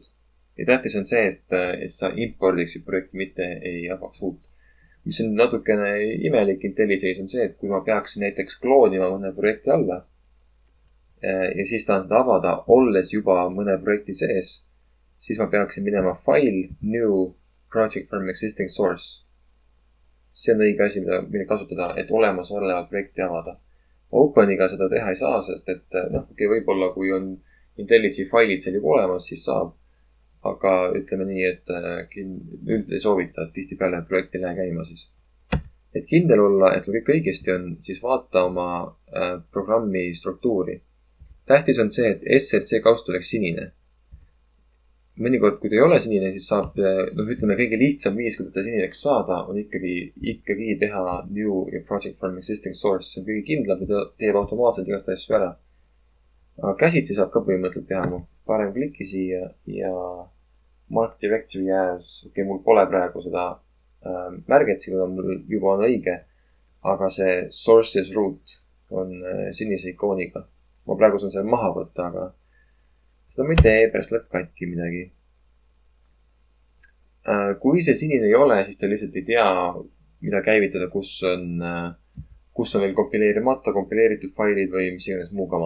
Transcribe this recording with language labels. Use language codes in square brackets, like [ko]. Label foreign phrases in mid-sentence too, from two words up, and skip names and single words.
[et] Ja tähtis on see, et sa impordiksid projekti, mitte ei avaks uut. Mis on natukene imelik IntelliJ's on see, et kui ma peaksin näiteks kloonima mõne projekti alla ja siis tahan seda avada, olles juba mõne projekti sees, siis ma peaksin minema [en] file, new, project from existing source. [et] See on õige asi, mida kasutada, et olemas oleva projekti avada. Openiga seda teha ei saa, sest et võib-olla kui on IntelliJ failid seal juba olemas, siis saab. Aga ütleme nii, et üldiselt ei soovita, et tihti peale projekti lähe käima siis. Et kindel olla, et kõik õigesti on, siis vaata oma programmi struktuuri. Tähtis on see, et SLC kaust oleks sinine. Mõnikord, kui ta ei ole sinine, siis saab, ütleme, kõige lihtsam viis, kuidas ta sinileks saada, on ikkagi teha new ja [en] project from existing source. [et] See on kõige kindlam, mida teeb automaatselt igast asju ära. Aga käsitsi saab ka põhimõtteliselt teha. Parem kliki siia ja [en] mark directory as. [et] Mul pole praegu seda märget, kuna mul juba on õige, aga see [en] sources root [et] on sinise ikooniga. Ma praegu saan selle maha võtta, aga seda ma ei tee, pärast läheb katki midagi. Kui see sinine ei ole, siis ta lihtsalt ei tea, mida käivitada, kus on veel kompileerimata, kompileeritud failid või mis iganes muu kama.